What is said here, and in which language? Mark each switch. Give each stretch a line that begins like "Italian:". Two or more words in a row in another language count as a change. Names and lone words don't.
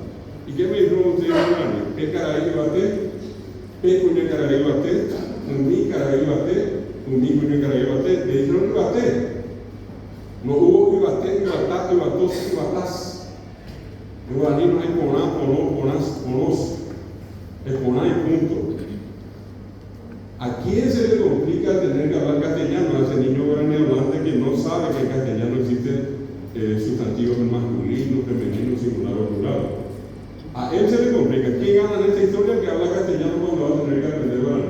Spanish: ¿Y qué me dijo usted, hermano? ¿Qué caray bate? ¿Qué cuña caray bate? ¿Un caray bate? ¿Un cuña caray bate? Le dijeron bate. No hubo Ibaté, Ibatá, Ibatos, Ibatás. En guaraní no hay poná, ponó, ponás, ponós. Es poná y punto. ¿A quién se le complica tener que hablar castellano? A ese niño guaraní hablante que no sabe que en castellano existen sustantivos masculinos, femeninos, singular o plural. A él se le complica. ¿Quién gana en esta historia que habla castellano cuando va a tener que aprender guaraní?